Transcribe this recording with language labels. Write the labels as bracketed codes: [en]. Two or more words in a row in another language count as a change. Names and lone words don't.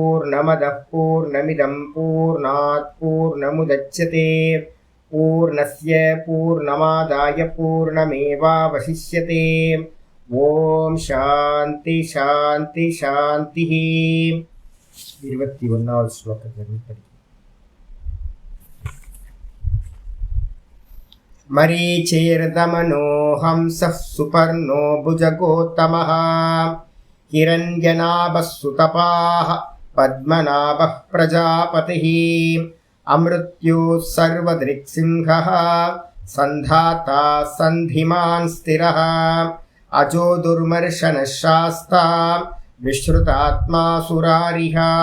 [sa] पूर्णमदः पूर्णमिदं पूर्णात् पूर्णमुदच्यते पूर्णस्य पूर्णमादाय पूर्णमेवावशिष्यते। ओम शांति शांति शांति। [ta] 21வது ஸ்லோகத்திலிருந்து படிக்கிறேன். [sa] मरीचैर्दमनोऽहंसः सुपर्णो भुजगोत्तमः हिरण्यनाभः सुतपाः पद्मनाभः प्रजापतिः अमृत्युः सर्वदृक्सिंहः सन्धाता सन्धिमान् स्थिरः अजो दुर्मर्शनः शास्ता विश्रुतात्मा सुरारिः